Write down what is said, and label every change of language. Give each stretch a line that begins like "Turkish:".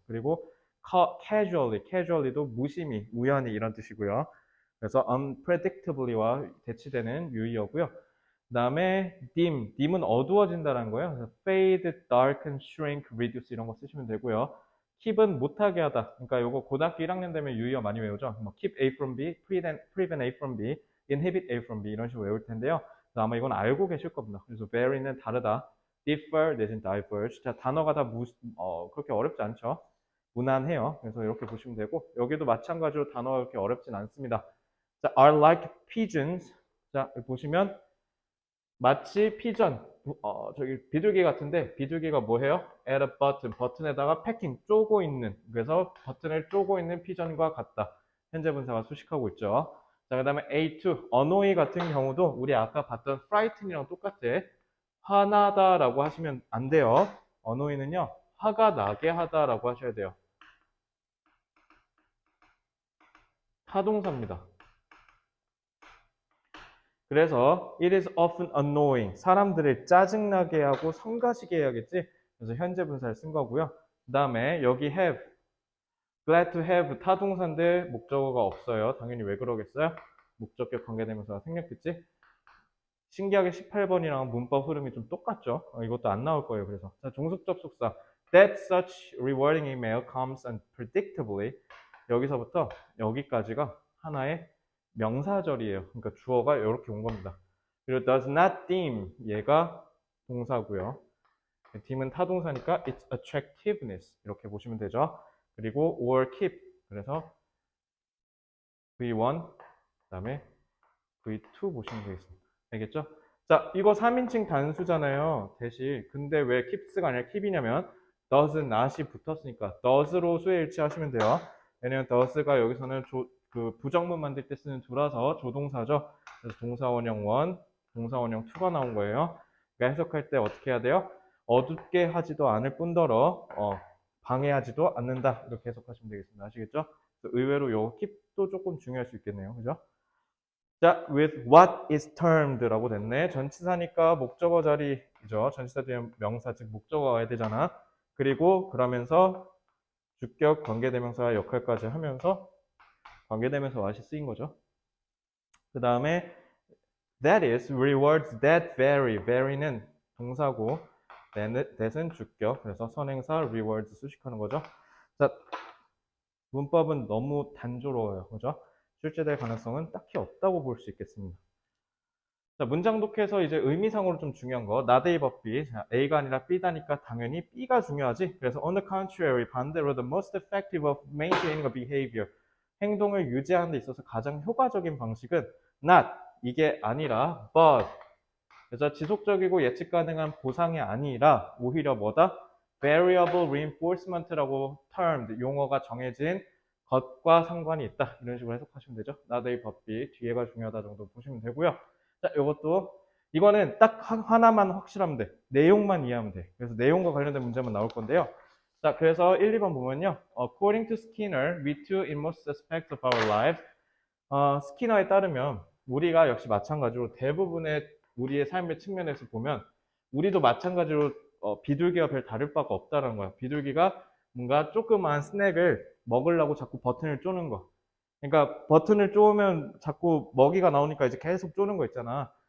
Korean: 그리고 casually도 무심히, 우연히 이런 뜻이고요. 그래서 unpredictably와 대치되는 유의어고요. 그 다음에 dim은 어두워진다는 거예요. 그래서 fade, darken, shrink, reduce 이런 거 쓰시면 되고요. keep은 못하게 하다. 그러니까 요거 고등학교 1학년 되면 유의어 많이 외우죠.
English: 뭐 keep A from B, prevent A from B, inhibit A from B
Korean: 이런 식으로 외울 텐데요. 아마 이건 알고 계실 겁니다. 그래서 vary는 다르다.
English: differ
Korean: 내지는
English: diverge.
Korean: 자, 단어가 다 그렇게 어렵지 않죠. 무난해요. 그래서 이렇게 보시면 되고 여기도 마찬가지로 단어가 그렇게 어렵진 않습니다. 자,
English: are like pigeons.
Korean: 자, 여기 보시면 마치 피전, 저기 비둘기 같은데 비둘기가 뭐해요? at a button, 버튼에다가 패킹, 쪼고 있는, 그래서 버튼을 쪼고 있는 피전과 같다. 현재 분사가 수식하고 있죠. 자, 그 다음에 A2, annoy 같은 경우도 우리 아까 봤던 frighten이랑 똑같아. 화나다라고 하시면 안 돼요. annoy는요, 화가 나게 하다라고 하셔야 돼요. 타동사입니다. 그래서
English: it is often annoying.
Korean: 사람들을 짜증나게 하고 성가시게 해야겠지. 그래서 현재 분사를 쓴 거고요. 그 다음에 여기 have, glad to have 타동사인데 목적어가 없어요. 당연히 왜 그러겠어요? 목적격 관계대명사가 생략했지. 신기하게 18번이랑 문법 흐름이 좀 똑같죠. 이것도 안 나올 거예요. 그래서 자, 종속 접속사
English: that such rewarding email comes unpredictably.
Korean: 여기서부터 여기까지가 하나의 명사절이에요. 그러니까 주어가 이렇게 온 겁니다. 그리고
English: does not deem
Korean: 얘가 동사고요. deem은 타동사니까
English: its attractiveness
Korean: 이렇게 보시면 되죠. 그리고 or keep 그래서 V1 그다음에 V2 보시면 되겠습니다. 알겠죠? 자, 이거 3인칭 단수잖아요. 대시. 근데 왜 keeps가 아니라 keep이냐면 does not이 붙었으니까 does로 수의 일치하시면 돼요. 왜냐면 does가 여기서는 그 부정문 만들 때 쓰는 두라서 조동사죠. 그래서 동사원형 1, 동사원형 2가 나온 거예요. 그러니까 해석할 때 어떻게 해야 돼요? 어둡게 하지도 않을 뿐더러 방해하지도 않는다. 이렇게 해석하시면 되겠습니다. 아시겠죠? 의외로 요 keep도 조금 중요할 수 있겠네요. 그죠? 자,
English: with what is termed
Korean: 라고 됐네. 전치사니까 목적어 자리죠. 전치사 뒤에 명사, 즉 목적어가 와야 되잖아. 그리고 그러면서 주격 관계대명사 역할까지 하면서 관계대명사 what이 쓰인 거죠. 그 다음에
English: that is, rewards that vary.
Korean: vary는 동사고 that은 주격. 그래서 선행사 rewards 수식하는 거죠. 자, 문법은 너무 단조로워요. 그죠? 출제될 가능성은 딱히 없다고 볼 수 있겠습니다. 자, 문장 독해에서 이제 의미상으로 좀 중요한 거, not A but B. 자, A가 아니라 B다니까 당연히 B가 중요하지. 그래서
English: on the contrary,
Korean: 반대로
English: the most effective of maintaining a behavior.
Korean: 행동을 유지하는 데 있어서 가장 효과적인 방식은 not, 이게 아니라 but. 그래서 지속적이고 예측 가능한 보상이 아니라 오히려 뭐다? variable reinforcement라고 termed, 용어가 정해진 것과 상관이 있다. 이런 식으로 해석하시면 되죠. not A but B, 뒤에가 중요하다 정도 보시면 되고요. 자, 이거는 딱 하나만 확실하면 돼. 내용만 이해하면 돼. 그래서 내용과 관련된 문제만 나올 건데요. 자, 그래서 1, 2번 보면요.
English: According to Skinner, we too in most aspects of our lives.
Korean: 스키너에 따르면 우리가 역시 마찬가지로 대부분의 우리의 삶의 측면에서 보면 우리도 마찬가지로 비둘기와 별 다를 바가 없다는 거야. 비둘기가 뭔가 조그만 스낵을 먹으려고 자꾸 버튼을 쪼는 거. 그러니까 버튼을 쪼으면 자꾸 먹이가 나오니까 이제 계속 쪼는 거 있잖아.